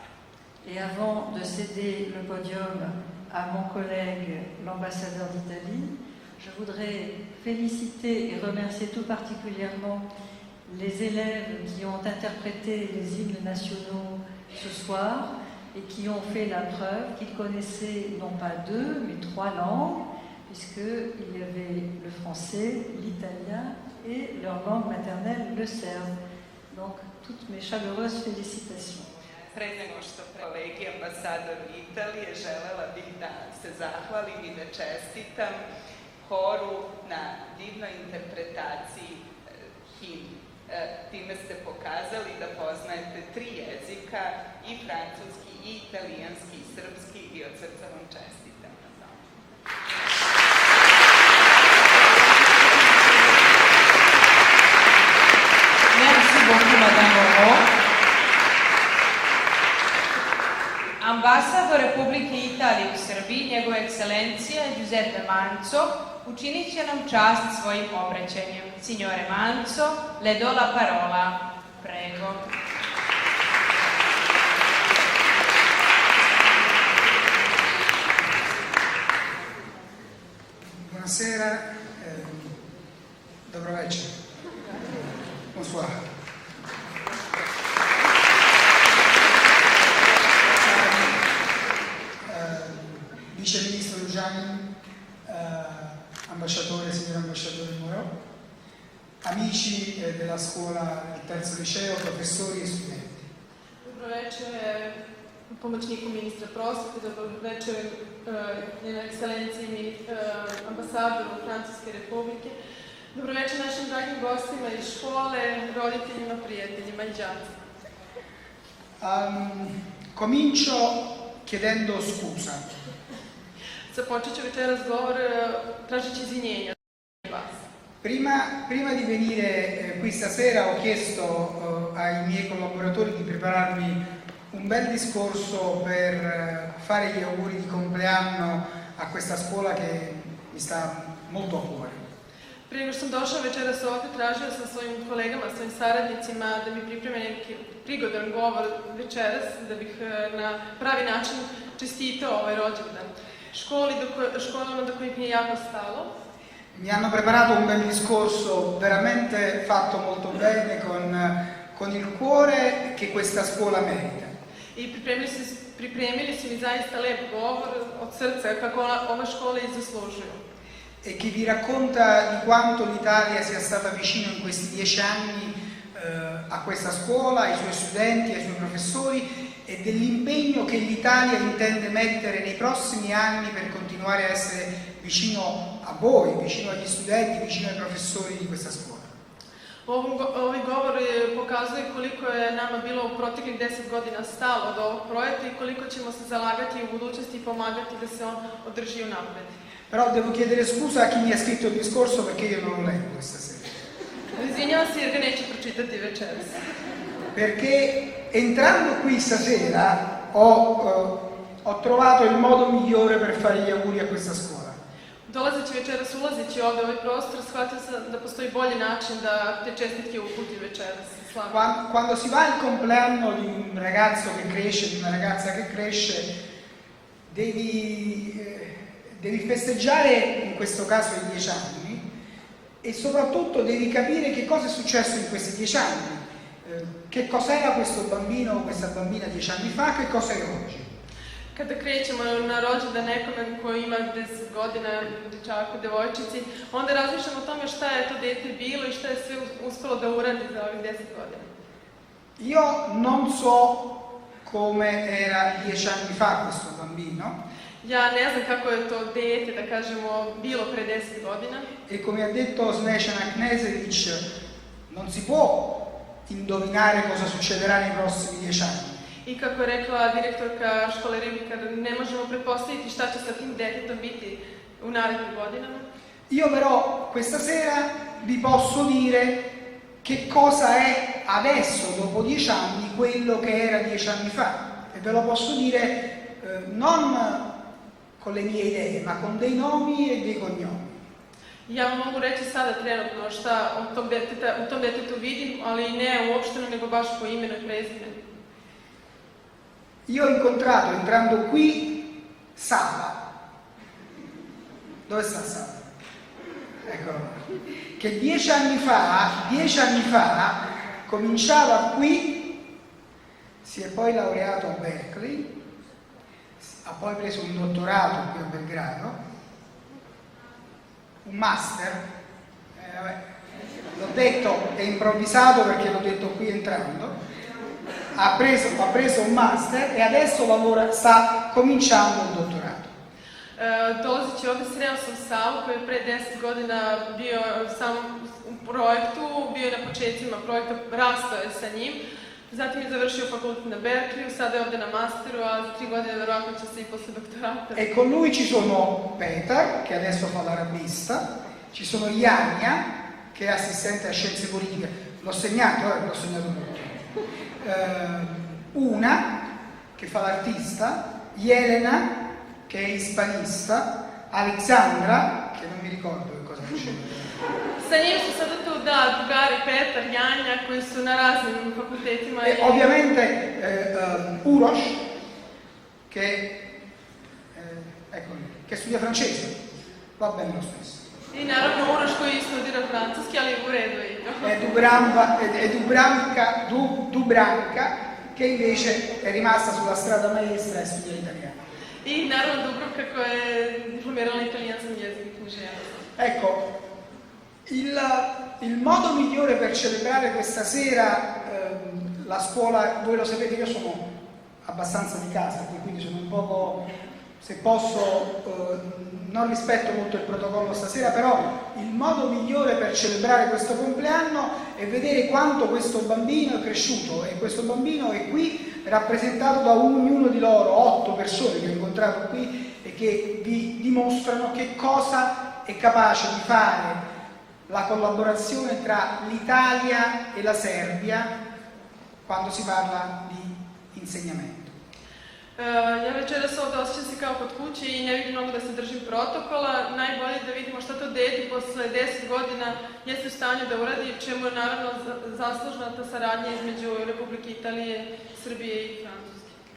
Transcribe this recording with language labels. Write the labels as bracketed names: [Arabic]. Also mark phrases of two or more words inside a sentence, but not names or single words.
[French] Et avant de céder le podium à mon collègue, l'ambassadeur d'Italie, je voudrais féliciter et remercier tout particulièrement les élèves qui ont interprété les hymnes nationaux ce soir et qui ont fait la preuve qu'ils connaissaient non pas 2, mais 3 langues, puisqu'il y avait le français, l'italien et leur langue maternelle, le serbe. Donc, toutes mes chaleureuses félicitations. [Serbian] Pre nego što kolegi ambasadoru Italije, želela bih da se zahvalim i da čestitam horu na divnoj interpretaciji himne. Time ste pokazali da poznajete 3 jezika, i francuski, i italijanski, i srpski, i od srca vam čestitam na tome. [French] Merci beaucoup, Madame Moreau. [Serbian] Ambasador Republike Italije u Srbiji, njegova ekscelencija Giuseppe Manzo, učinit će nam čast svojim obraćanjem. [Italian] Signore Manzo, le do la parola. Prego. Buonasera, [Serbian] dobro večer. [French] Bonsoir. [Italian] Vice Ministro Luciani, ambasciatore, signor ambasciatore Moreau, amici della scuola del terzo liceo, professori e studenti. [Serbian] Dobro večer pomoćniku ministra prosvete, dobro večer njenoj ekscelenciji ambasadoru Francuske republike, dobro večer našim dragim gostima iz škole, roditeljima, prijateljima i đacima. [Italian] Comincio chiedendo scusa. [Serbian] Započet ću večeras govor tražeći izvinjenja od vas. [Italian] Prima di venire qui stasera ho chiesto ai miei collaboratori di prepararmi un bel discorso per fare gli auguri di compleanno a questa scuola che mi sta molto a cuore. [Serbian] Prije nego što sam došao večeras ovdje, tražio sam svojim kolegama, svojim saradnicima da mi pripreme neki prigodan govor večeras, da bih na pravi način čestitao ovaj rođendan. Školama do kojih mi je jako stalo. [Italian] Mi hanno preparato un bel discorso veramente fatto molto bene con il cuore che questa scuola merita. [Serbian] i pripremili su mi zaista lep govor od srca kako ova škola i zaslužuju. [Italian] E che vi racconta di quanto l'Italia sia stata vicino in questi 10 anni a questa scuola, ai suoi studenti, ai suoi professori e dell'impegno che l'Italia intende mettere nei prossimi anni per continuare a essere vicino a voi, vicino agli studenti, vicino ai professori di questa scuola. [Serbian] Ovaj govor pokazuje koliko je nama bilo u proteklih 10 godina stalo do ovog projekta i koliko ćemo se zalagati u budućnosti i pomagati da se on održi unapred. [Italian] Però devo chiedere scusa a chi mi ha scritto il discorso perché io non lo leggo questa sera. [Serbian] Izvinjavam se jer ga neću pročitati večeras. [Italian] Perché entrando qui stasera ho trovato il modo migliore per fare gli auguri a questa scuola. [Serbian] Dolazeći večeras, ulazeći ovdje u ovaj prostor, shvatio sam da postoji bolji način da te čestitke uputim večeras. [Italian] Quando si va al compleanno di un ragazzo che cresce, di una ragazza che cresce, devi festeggiare, in questo caso i 10 anni, e soprattutto devi capire che cosa è successo in questi 10 anni, che cos'era questo bambino o questa bambina 10 anni fa, che cosa è oggi. [Serbian] Kada krećemo na rođendan nekome koji ima 10 godina, dječaku, devojčici, onda razmišljamo o tome šta je to dete bilo i šta je sve uspelo da uradi za ovih 10 godina. [Italian] Io non so come era 10 anni fa questo bambino. [Serbian] Ja ne znam kako je to dete, da kažemo, bilo pre 10 godina. [Italian] E come ha detto Snežana Knežević, non si può indovinare cosa succederà nei prossimi 10 anni. [Serbian] I kako je rekla direktorka škole Ribnikar, ne možemo pretpostaviti šta će sa tim detetom biti u narednim godinama. [Italian] Io però questa sera vi posso dire che cosa è adesso, dopo 10 anni, quello che era 10 anni fa. E ve lo posso dire non con le mie idee, ma con dei nomi e dei cognomi. [Serbian] Ja vam mogu reći sada trenutno šta u tom detetu vidim, ali ne uopšteno, nego baš po imenu i prezimenu. [Italian] Io ho incontrato, entrando qui, Saba. Dove sta Saba? Eccolo. Che 10 anni fa cominciava qui, si è poi laureato a Berkeley, ha poi preso un dottorato qui a Belgrado, un master, l'ho detto, è improvvisato perché l'ho detto qui entrando. Ha preso un master e adesso sta cominciando il dottorato. [Serbian] Dolazeći ovdje sreo sam Savu koji je pre 10 godina bio sam u projektu, bio je na početcima projekta, rastao je sa njim, zatim je završio fakultet na Berkeleyu, sada je ovdje na masteru, a za 3 godine verovatno će se i posle doktorata. [Italian] E con lui ci sono Petar, che adesso fa l'arabista, ci sono Janja, che è assistente a scienze politiche, l'ho segnato tutto. Una che fa l'artista, Jelena che è hispanista, Alexandra che non mi ricordo che cosa faceva. [Serbian] Sa njim su sada tu drugari Petar, Janja koji su na raznim fakultetima. [Italian] E ovviamente Uroš che studia francese, va bene lo stesso. [Serbian] I naravno Uroš koji studira francuski, ali u redu je to. [Italian] E Dubranka che invece è rimasta sulla strada maestra e studia italiano. [Serbian] I naravno Dubrovka koja je diplomirala italijanskom jeziku i književnosti. [Italian] Ecco, il modo migliore per celebrare questa sera la scuola, voi lo sapete, io sono abbastanza di casa, quindi sono un poco, se posso, non rispetto molto il protocollo stasera, però il modo migliore per celebrare questo compleanno è vedere quanto questo bambino è cresciuto, e questo bambino è qui rappresentato da ognuno di loro, 8 persone che ho incontrato qui e che vi dimostrano che cosa è capace di fare la collaborazione tra l'Italia e la Serbia quando si parla di insegnamento. [Serbian] Ja večeras ovdje osjećam se kao kod kuće i ne vidim mnogo da se držim protokola. Najbolje je da vidimo šta to dete posle 10 godina jeste u stanju da uradi, čemu je naravno zaslužna ta saradnja između Republike Italije, Srbije i Francuske.